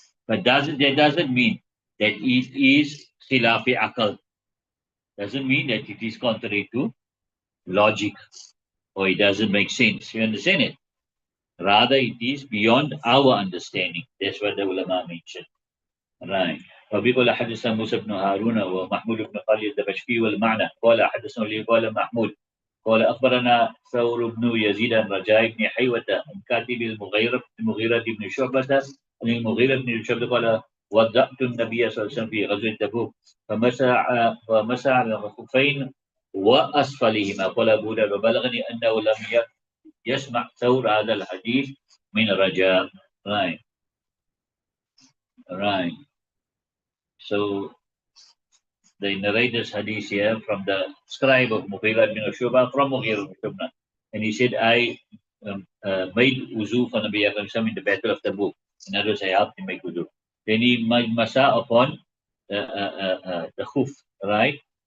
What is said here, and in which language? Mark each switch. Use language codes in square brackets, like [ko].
[en] But that doesn't mean that it is khilafi akal. Doesn't mean that it is contrary to logic or it doesn't make sense. You understand it? Rather, it is beyond our understanding. That's what the ulama mentioned. Right. [ar] وبيقول حدثنا موسى بن هارون ومحمود بن خالد الدمشقي والمعنى قال حدثنا لي قال محمود قال أخبرنا ثور بن يزيد عن رجاء بن حيوة عن كاتب المغيرة بن شعبة عن المغيرة بن شعبة قال وضعت النبي صلى الله عليه وسلم في غزوة تبوك فمسح على الخفين وأسفلهما قال أبو داود وبلغني أنه لم يسمع ثور هذا الحديث من رجاء. [en] Right. Right. So they narrate this hadith here from the scribe of Mughira bin Shuba from Mughira bin Shuba. And he said, I made wuzu for Nabi Sallallahu in the battle of Tabuk. In other words, I helped him make wuzu. Then he made masa upon the khuf, right?